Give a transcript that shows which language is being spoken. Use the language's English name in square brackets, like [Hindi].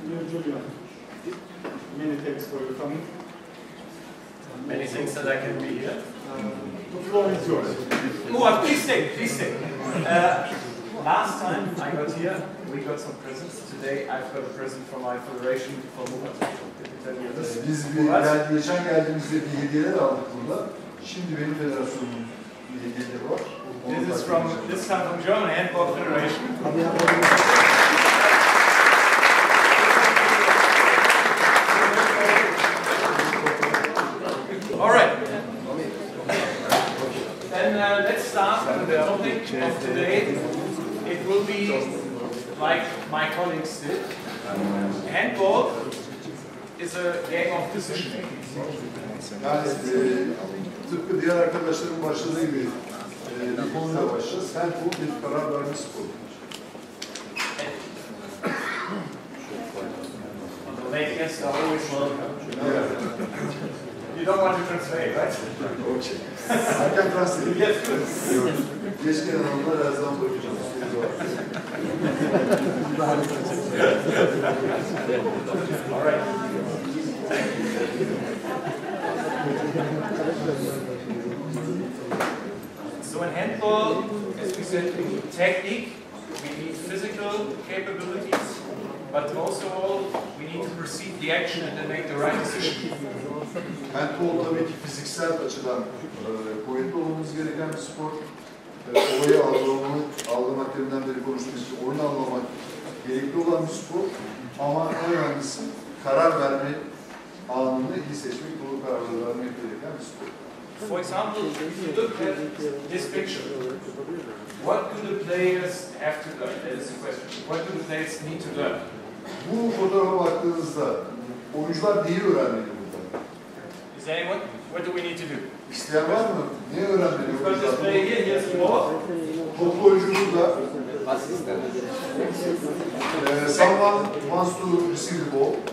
[English] Julian, many thanks for your coming. Many thanks that I can be here. The floor is yours. Oh, please stay, please stay. Last time I got here, we got some presents. Today I've got a present from my federation for Murat. [Turkish] Biz geçen geldiğimizde bir hediyeler aldık burada. Şimdi benim federasyonum bir hediyeleri var. [English] This time from German Handball Federation. All right. Then let's start with the topic of today. It will be like my colleagues did. Handball is a game of decision making. [Turkish] Yani tıpkı diğer arkadaşların başladığı gibi bir konuyla başlayacağız. Hentbol bir karar verme sporu. [English] The late guests are always welcome. You don't want to translate, right? Okay. I can translate. Yes, good. [Turkish] Geç gelen anlar her zaman bakacağım. [English] All right. So in handball, as we said, we need technique, we need physical capabilities, but also we need to perceive the action and then make the right decision. [Turkish] Hentbol tabii ki fiziksel açıdan kuvvetli olmamız gereken bir spor. Olayı algılamak deminden beri konuştuğumuz için oyunu anlamak gerekli olan bir spor. Ama en önemlisi karar verme anını iyi seçmek, doğru kararları vermek gereken bir spor. [English] For example, if you look at this picture, what do the players have to learn? That is the question. What do the players need to learn? [Turkish] Bu fotoğrafa baktığınızda oyuncular neyi öğrenmeli burada? [English] Is there anyone? What do we need to do? [Turkish] İsteyen var mı? Ne öğrenmeli [English] We've got this [Turkish] oyuncular? [English] player here, here's the ball. [Turkish] Toplu oyuncu burada. [English] Someone wants to receive the ball.